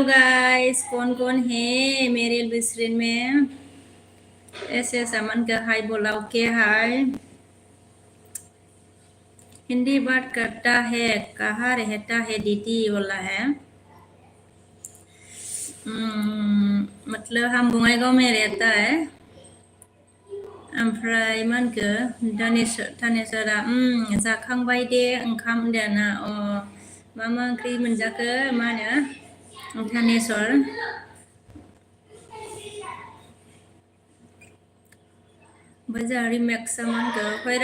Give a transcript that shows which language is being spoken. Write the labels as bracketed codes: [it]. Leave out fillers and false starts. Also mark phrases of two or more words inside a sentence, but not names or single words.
[hi] गाइस कौन है मेरे बिसरिन में ऐसे सामान का हाय बोला ओके हाय हिंदी बात करता है कहाँ रहता है दीदी बोला है मतलब हम बङाइगाव में रहता है [brx] ओमफ्राय मा होनखो थानेसरा जाखांबाय दे ओंखाम होनदोना मा ओंख्रि मोनजाखो मा होनो थानेसर ओमफ्राय जोंहा रिमेक्सआ मा होनखो where